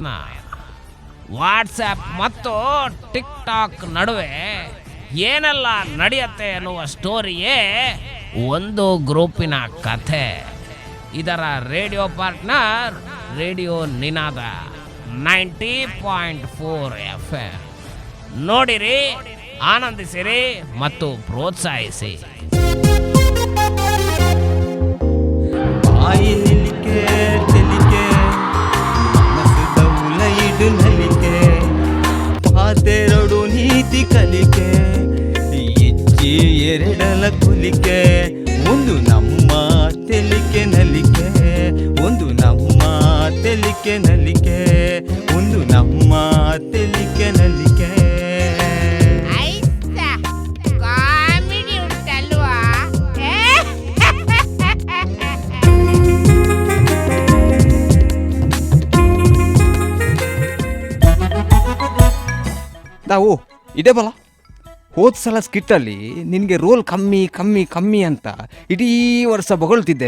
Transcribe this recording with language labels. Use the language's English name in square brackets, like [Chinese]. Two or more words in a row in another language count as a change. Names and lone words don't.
[Kannada] ವಾಟ್ಸ್ಆ್ಯಪ್ ಮತ್ತು ಟಿಕ್ ಟಾಕ್ ನಡುವೆ ಏನೆಲ್ಲ ನಡೆಯುತ್ತೆ ಅನ್ನುವ ಸ್ಟೋರಿಯೇ ಒಂದು ಗ್ರೂಪಿನ ಕಥೆ. ಇದರ ರೇಡಿಯೋ ಪಾರ್ಟ್ನರ್ ರೇಡಿಯೋ ನಿನಾದ 90.4 FM. ನೋಡಿರಿ, ಆನಂದಿಸಿರಿ ಮತ್ತು ಪ್ರೋತ್ಸಾಹಿಸಿ. [Tulu] ಬಾಯಿ ನಿಲಿಕೆ ತೆಲಿಕೆ ಮನಸ್ಸಿದ ಉಲೈಡು ನಲಿಕೆ ಪಾತೆರಡು ನೀತಿ ಕಲಿಕೆ ಹೆಜ್ಜೆ ಎರಡಲ ಕುಲಿಕೆ ಒಂದು ನಮ್ಮ ತೆಲಿಕೆ ನಲಿಕೆ ಒಂದು ನಮ್ಮ ತೆಲಿಕೆ ನಲಿಕೆ ಒಂದು ನಮ್ಮ ತೆಲಿಕೆ ನಲಿಕೆ. ಕಾಮಿಡಿ ಉಂಟಲ್ವಾ? [Kannada] ನಾವು ಇದೇ ಬಲ ಹೋದ ಸಲ ಸ್ಕಿಟ್ಟಲ್ಲಿ ನಿನಗೆ ರೋಲ್ ಕಮ್ಮಿ ಕಮ್ಮಿ ಕಮ್ಮಿ ಅಂತ ಇಡೀ ವರ್ಷ ಬಗೊಳ್ತಿದ್ದೆ.